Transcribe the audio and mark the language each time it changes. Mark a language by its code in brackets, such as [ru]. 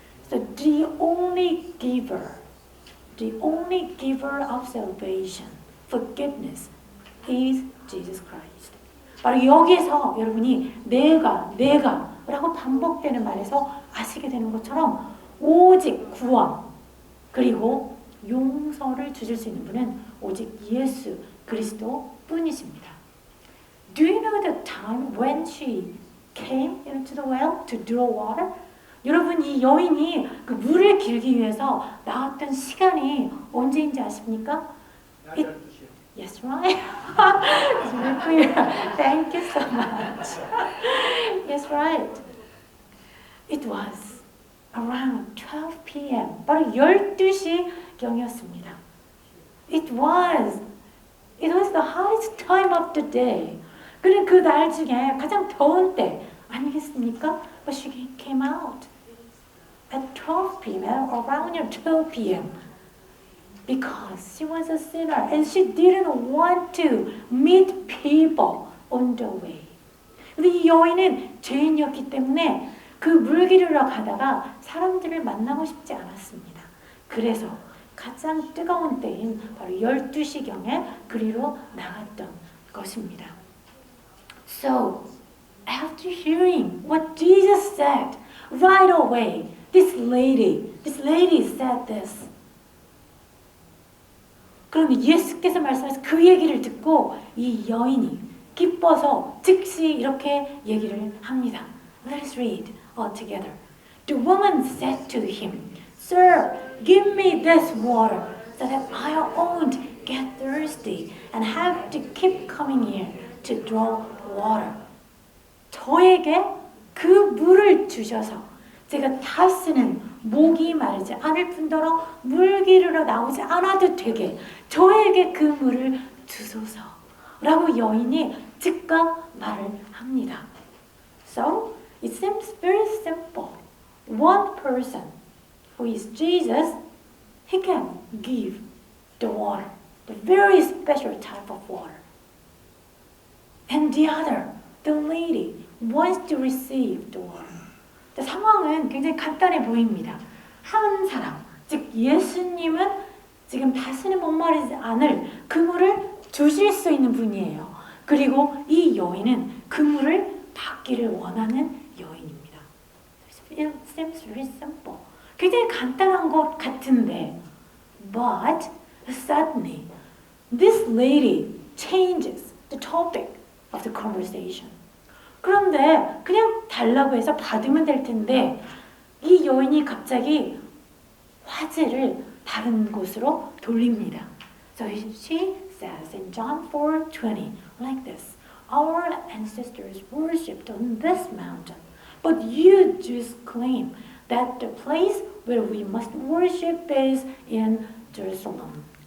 [en] So the only giver of salvation, forgiveness, is Jesus Christ. [ko] 바로 여기에서 여러분이 내가 라고 반복되는 말에서 아시게 되는 것처럼 오직 구원 그리고 용서를 주실 수 있는 분은 오직 예수 그리스도 뿐이십니다. [en] Do you know the time when she came into the well to draw water? [ko] 여러분 이 여인이 그 물을 길기 위해서 나왔던 시간이 언제인지 아십니까? [en] Yes, right. It's very clear. Thank you so much. Yes, right. It was around 12 p.m. [ko] 바로 12시경이었습니다. [en] It was the hottest time of the day. [ko] 그는 그 날 중에 가장 더운 때 아니겠습니까? [en] But she came out at 12 p.m. around 12 p.m. because she was a sinner and she didn't want to meet people on the way. [ko] 근데 이 여인은 죄인이었기 때문에 그 물기르러 가다가 사람들을 만나고 싶지 않았습니다. 그래서 가장 뜨거운 때인 바로 12시경에 그리로 나갔던 것입니다. [en] So, after hearing what Jesus said, right away, this lady said this. [ko] 그럼 예수께서 말씀하신 그 얘기를 듣고 이 여인이 기뻐서 즉시 이렇게 얘기를 합니다. [en] Let us read all together. The woman said to him, Sir, give me this water so that I won't get thirsty and have to keep coming here to draw water. [ko] 저에게 그 물을 주셔서 제가 다 쓰는 목이 마르지 않을 뿐더러 물 기르러 나오지 않아도 되게 저에게 그 물을 주소서 라고 여인이 즉각 말을 합니다. [en] So, it seems very simple. One person who is Jesus, he can give the water, the very special type of water. And the other, the lady, wants to receive the water. [ko] 상황은 굉장히 간단해 보입니다. 한 사람, 즉 예수님은 지금 다시는 목마르지 않을 그 물을 주실 수 있는 분이에요. 그리고 이 여인은 그 물을 받기를 원하는 여인입니다. [en] It seems very simple. [ko] 굉장히 간단한 것 같은데, [en] but suddenly this lady changes the topic of the conversation. [ko] 그런데 그냥 달라고 해서 받으면 될 텐데 이 여인이 갑자기 화제를 다른 곳으로 돌립니다. [en] So she says in John 4:20 like this. Our ancestors worshipped on this mountain, but you Jews claim that the place where we must worship is in Jerusalem.